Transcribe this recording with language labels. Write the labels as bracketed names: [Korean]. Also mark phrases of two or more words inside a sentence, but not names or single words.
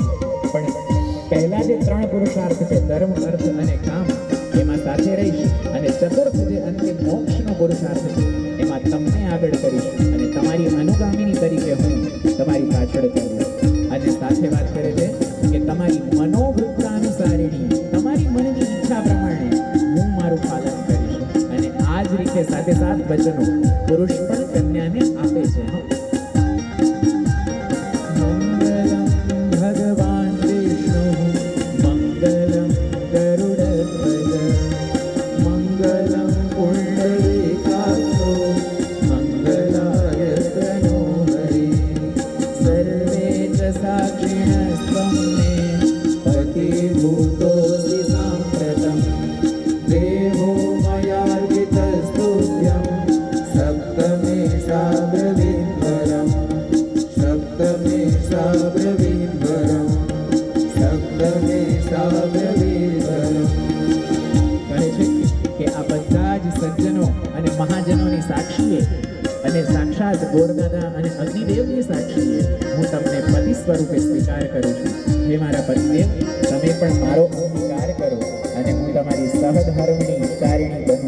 [Gujarati] પણ પહેલા જે ત્રણ પુરુષાર્થ છે ધર્મ, અર્થ અને કામ એમાં સાથે રહીશ અને ચતુર્થ જે અંતિમ મોક્ષનો પુરુષાર્થ છે એમાં તમને આગળ કરીશ અને તમારી અનુગામિની તરીકે હું તમારી પાછળ ચાલીશ. અને સાથે વાત કરે છે કે તમારી મનોવૃત્તાનુસારીણી તમારી મનની ઈચ્છા પ્રમાણે હું મારું પાલન કરીશ. અને આ જ રીતે સાથે સાત વચનો પુરુષ પણ કન્યાને આપે છે. [Sanskrit] मङ्गलं भगवान् विष्णुः मङ्गलं गरुडध्वज मङ्गलं पुण्डरीकाक्षो मङ्गलाय तनोहरि सर्वे च साक्षिणस्त्वं मे पतिभूतोऽसि साम्प्रतं देवो मयार्पितस्तुभ्यं सप्तमे साब्रवीद्वरम् सप्तमे साब्रवीद्वरम् सप्तमे साब्रवीद्वरम्. [Gujarati] કહે છે કે આ બધા જ સજ્જનો અને મહાજનોની સાક્ષીએ અને સાક્ષાત ગોરદાદા અને અગ્નિદેવની સાક્ષીએ હું તમને પતિ સ્વરૂપે સ્વીકાર કરું છું. હે મારા પતિદેવ, તમે પણ મારો અંગીકાર કરો અને હું તમારી સહધર્મની ચારિણી બનું.